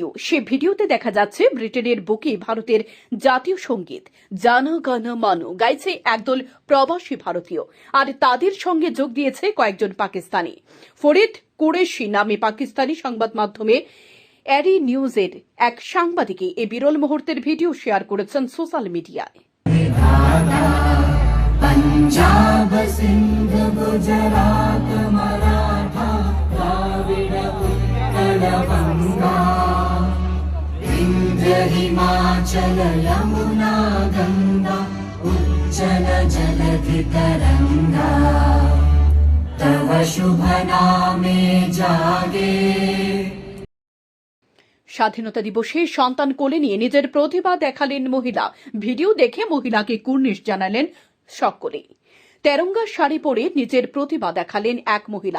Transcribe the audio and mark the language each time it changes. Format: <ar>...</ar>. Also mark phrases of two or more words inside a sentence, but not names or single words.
<bn>সে ভিডিওতে দেখা যাচ্ছে ব্রিটেনের বুকে ভারতের জাতীয় সঙ্গীত জন গণ মন গাইছে একদল প্রবাসী ভারতীয়, আর তাদের সঙ্গে যোগ দিয়েছে কয়েকজন পাকিস্তানি। ফরিদ কুরেশি নামে পাকিস্তানি সংবাদ মাধ্যমে এরি নিউজের এক সাংবাদিক এই বিরল মুহূর্তের ভিডিও শেয়ার করেছেন সোশ্যাল মিডিয়ায়। পঞ্জাব সিন্ধ গুজরাট মরাঠা দ্রাবিড় উৎকল গঙ্গা বিন্ধ্য হিমাচল যমুনা গঙ্গা উজ্জল জলধি তরঙ্গ তব শুভ নামে জাগে। স্বাধীনতা দিবসে সন্তান কোলে নিয়ে নিজের প্রতিভা দেখালেন মহিলা। ভিডিও দেখে মহিলাকে কুর্নিশ জানালেন সকলেই। তেরঙ্গা শাড়ি পরে নিজের প্রতিভা দেখালেন এক মহিলা।</bn>